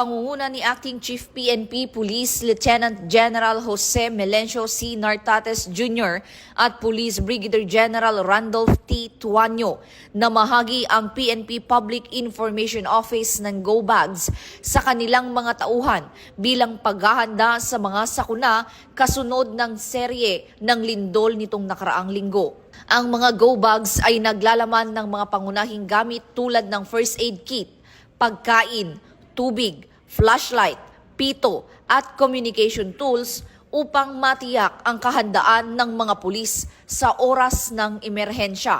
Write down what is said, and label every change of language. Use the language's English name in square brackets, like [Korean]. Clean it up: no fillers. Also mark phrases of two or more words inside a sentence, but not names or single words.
[Filipino] pangunguna ni Acting Chief PNP Police Lieutenant General Jose Melencio C. Nartates Jr. at Police Brigadier General Randolph T. Tuanyo na mahagi ang PNP Public Information Office ng Go Bags sa kanilang mga tauhan bilang paghahanda sa mga sakuna kasunod ng serye ng lindol nitong nakaraang linggo. Ang mga Go Bags ay naglalaman ng mga pangunahing gamit tulad ng [English] first aid kit, [Filipino] pagkain, tubig, flashlight, pito at [English] communication tools [Filipino] upang matiyak ang kahandaan ng mga pulis sa oras ng emerhensya.